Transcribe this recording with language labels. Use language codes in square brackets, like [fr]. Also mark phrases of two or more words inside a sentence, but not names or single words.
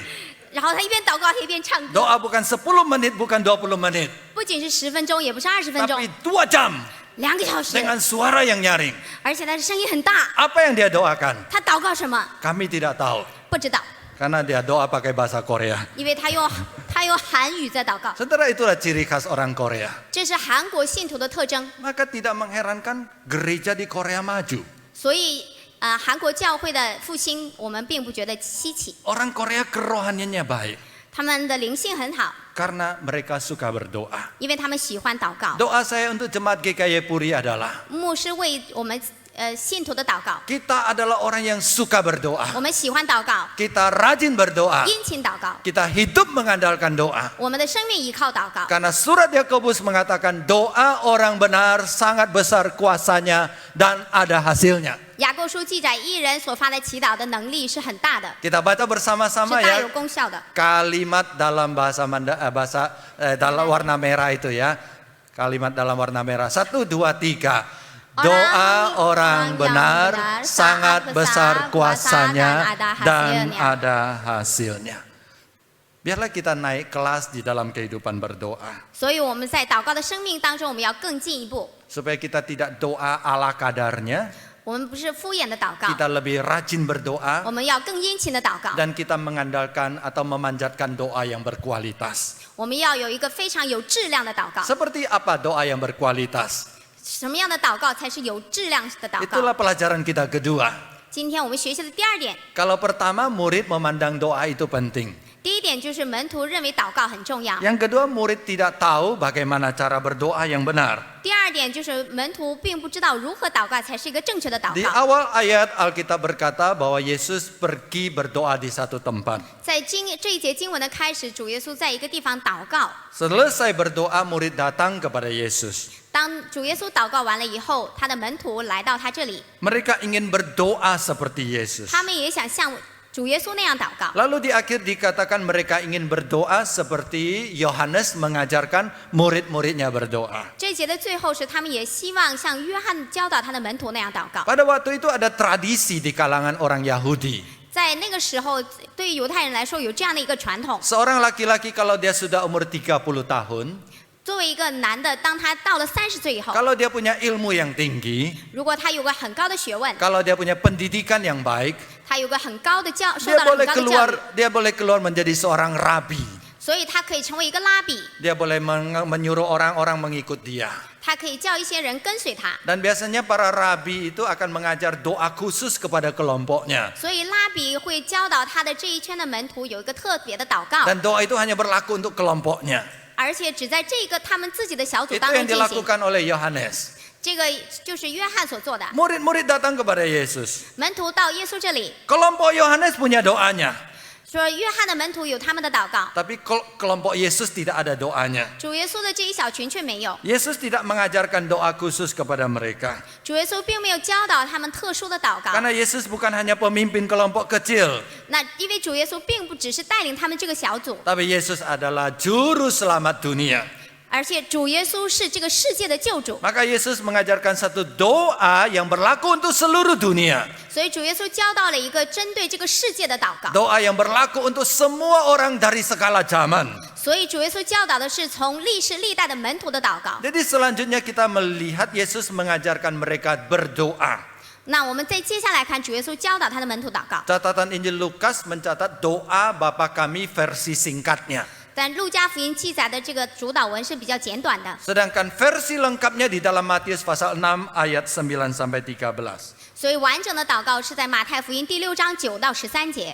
[zh] 然后他一边祷告他一边唱歌。 [id] Doa bukan 10 menit, bukan 20 menit. [zh] 不仅是10分钟，也不是20分钟 [id] Tapi 2 jam [zh] ，2 个小时， [id] dengan suara yang nyaring. [zh] 而且他的声音很大。 [id] Apa yang dia doakan? [zh] 他祷告什么？ [id] Kami tidak tahu. [zh] 不知道， [id] Karena dia doa pakai bahasa Korea. [zh] 因为他用韩语在祷告。 [id] Saudara, itulah ciri khas orang Korea. [zh] 这是韩国信徒的特征， [id] Maka tidak mengherankan gereja di Korea maju. [zh] 所以韩国教会的复兴，我们并不觉得稀奇。 [id] Orang Korea kerohaniannya baik. [zh] 他们的灵性很好， [id] Karena mereka suka berdoa. [zh] 因为他们喜欢祷告。 [id] Doa saya untuk jemaat GKY Puri adalah [zh] 牧师为我们信徒的祷告， [id] kita adalah orang yang suka berdoa. [zh] 我们喜欢祷告， [id] Kita rajin berdoa. [zh] 殷勤祷告， [id] Kita hidup mengandalkan doa. [zh] 我们的生命依靠祷告。 [id] Karena surat Yakobus mengatakan doa orang benar sangat besar kuasanya dan ada hasilnya. [zh] 雅各书记载一人所发的祈祷的能力是很大的， [id] Kita baca [zh] 是 [id] bersama-sama [zh] 大 [id] ya. [zh] 有功效的。 [id] Kalimat dalam dalam warna merah itu ya. Kalimat dalam warna merah. 1, 2, 3. Doa orang benar sangat besar kuasanya dan ada hasilnya. Biarlah kita naik kelas di dalam kehidupan berdoa. [zh] 所以我们在祷告的生命当中，我们要更进一步。 [id] Supaya kita tidak doa ala kadarnya. [zh] 我们不是敷衍的祷告， [id] Kita lebih rajin berdoa. [zh] 我们要更殷勤的祷告。 [id] Dan kita mengandalkan atau memanjatkan doa yang berkualitas. [zh] 我们要有一个非常有质量的祷告。 [id] Seperti apa doa yang berkualitas? [zh] 什么样的祷告才是有质量的祷告？ [id] Itulah pelajaran kita kedua. [zh] 今天我们学习的第二点， [id] Kalau pertama murid memandang doa itu penting. [zh] 第一点就是门徒认为祷告很重要。 [id] Yang kedua murid tidak tahu bagaimana cara berdoa yang benar. [zh] 第二点就是门徒并不知道如何祷告才是一个正确的祷 [id] Di [zh] 告。 [id] awal ayat Alkitab berkata bahwa Yesus pergi berdoa di satu tempat. [zh] 在这一节经文的开始，主耶稣在一个地方祷告。 [id] Selesai berdoa murid datang kepada Yesus. [zh] 当主耶稣祷告完了以后，他的门徒来到他这里， [id] Mereka ingin berdoa seperti Yesus. [zh] 他们也想像主耶稣那样祷告。 [id] Lalu di akhir dikatakan mereka ingin berdoa seperti Yohanes mengajarkan murid-muridnya berdoa. [zh] 这一节的最后是他们也希望像约翰教导他的门徒那样祷告。 [id] Pada waktu itu ada tradisi di kalangan orang Yahudi. [zh] 在那个时候，对于犹太人来说有这样的一个传统： [id] Seorang laki-laki kalau dia sudah umur 30 tahun, [zh] 作为一个男的，当他到了30岁以后， [id] kalau dia punya ilmu yang tinggi, [zh] 如果他有个很高的学问， [id] kalau dia punya pendidikan yang baik, [zh] 他有个很高的受 [id] dia [zh] 到了很 [id] boleh [zh] 高的教 [id] keluar [zh] 育， [id] dia boleh keluar menjadi seorang rabi. [zh] 所以他可以成为一个拉比， [id] Dia boleh menyuruh orang-orang mengikut dia. [zh] 他可以叫一些人跟随他。 [id] Dan biasanya para rabi itu akan mengajar doa khusus kepada kelompoknya. [zh] 所以拉比会教导他的这一圈的门徒有一个特别的祷告， [id] Dan doa itu hanya berlaku untuk kelompoknya. [zh] 而且只在这个他们自己的小组 [id] Itu [zh] 当 [id] yang [zh] 中进行。 [id] dilakukan oleh Yohanes. [zh] 这个就是约翰所做的。 [id] Murid-murid datang kepada Yesus. [zh] 门徒到耶稣这里 [id] Kelompok Yohanes punya doanya, [zh] 说，约翰的门徒有他们的祷告， [id] tapi kelompok Yesus tidak ada doanya. [zh] 主耶稣的这一小群却没有。 [id] Yesus tidak mengajarkan doa khusus kepada mereka. [zh] 主耶稣并没有教导他们特殊的祷告。 [id] Karena Yesus bukan hanya pemimpin kelompok kecil, [zh] 那因为主耶稣并不只是带领他们这个小组， [id] tapi Yesus adalah juru selamat dunia. [zh] 而且主耶稣是这个世界的救主， [id] Maka Yesus mengajarkan satu doa yang berlaku untuk seluruh dunia. [zh] 所以主耶稣教导了一个针对这个世界的祷告。 [id] Doa yang berlaku untuk semua orang dari segala zaman. [zh] 所以主耶稣教导的是从历世历代的门徒的祷告。 [id] Jadi selanjutnya kita melihat Yesus mengajarkan mereka berdoa. [zh] 那我们再接下来看主耶稣教导他的门徒祷告。 [id] Catatan Injil Lukas mencatat doa Bapa kami versi singkatnya. [zh] 但路加福音记载的这个主导文是比较简短的， [id] Sedangkan versi lengkapnya di dalam Matius pasal 6 ayat 9 sampai 13. [zh] 所以完整的祷告是在马太福音第6章9到13节。